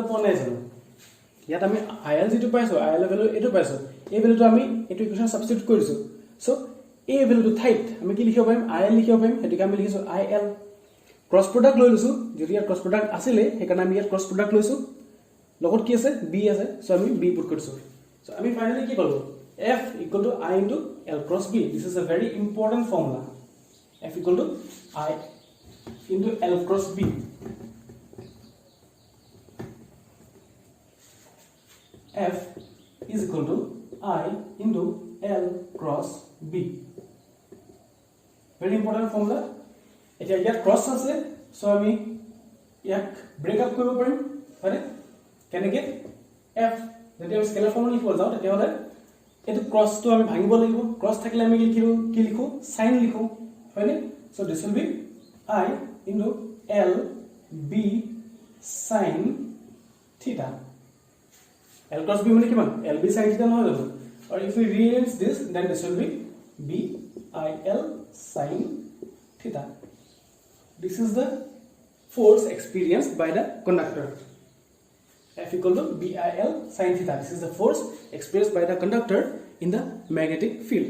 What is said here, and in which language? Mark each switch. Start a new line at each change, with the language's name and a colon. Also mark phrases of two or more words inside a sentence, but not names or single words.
Assamese: পোৱা নাই জানো ইয়াত আমি il যেটো পাইছো il ভ্যালু এটো পাইছো এই ভ্যালুটো আমি এটো
English: equation substitute
Assamese: কৰিছো সো এই ভ্যালুটো ঠাইত আমি কি লিখিব পাৰিম il লিখিব পাৰিম এটোকে আমি লিখিছো il
English: cross product
Assamese: লৈ লৈছো যদি ইয়াত
English: cross product
Assamese: আছিল হেকাৰণে আমি ইয়াত
English: cross product
Assamese: লৈছো লগত কি আছে b আছে সো আমি b পুট কৰিছো সো আমি ফাইনালি কি পালো
English: f equal to I into L cross B this is a very important formula f equal to I into L cross B. F is equal to I into L cross B. Very important formula.
Assamese: এতিয়া ইয়াত ক্ৰস আছে সো আমি ইয়াক
English: break up
Assamese: কৰিব পাৰিম হয়নে কেনেকে f যদি আমি
English: scalar formula
Assamese: লিখিব যাও তেতিয়া হলে এটো ক্ৰসটো আমি ভাঙিব লাগিব ক্ৰস থাকিলে আমি কি লিখো সাইন লিখো হয়নে
English: so this will be I into L B sin theta. L cross B
Assamese: মানে কিমান
English: L B sin theta
Assamese: নহয় জানো
English: or if we rearrange this then this will be B I L sin theta. This is the force experienced by the conductor. F equal to BIL sin theta. This is the force experienced by the conductor in the magnetic field.